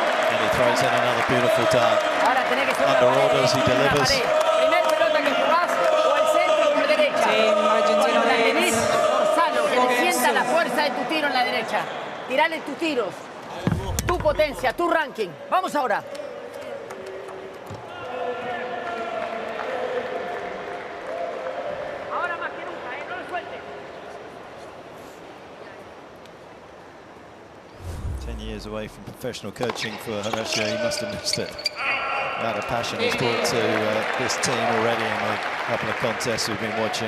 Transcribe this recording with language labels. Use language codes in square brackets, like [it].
[en] And he throws in another beautiful dart. Under orders, he delivers. [es] Primer pelota que jugás o el centro por derecha. Cuando la tenés, forzalo, que te sienta la fuerza de tu tiro en la derecha. Tirale tus tiros. Tu potencia, tu ranking. Vamos ahora. Ahora más que nunca, no lo sueltes. [en] 10 years away from professional coaching for Horacio. He must have missed it. The amount of passion he's brought to this team already in the couple of contests we've been watching.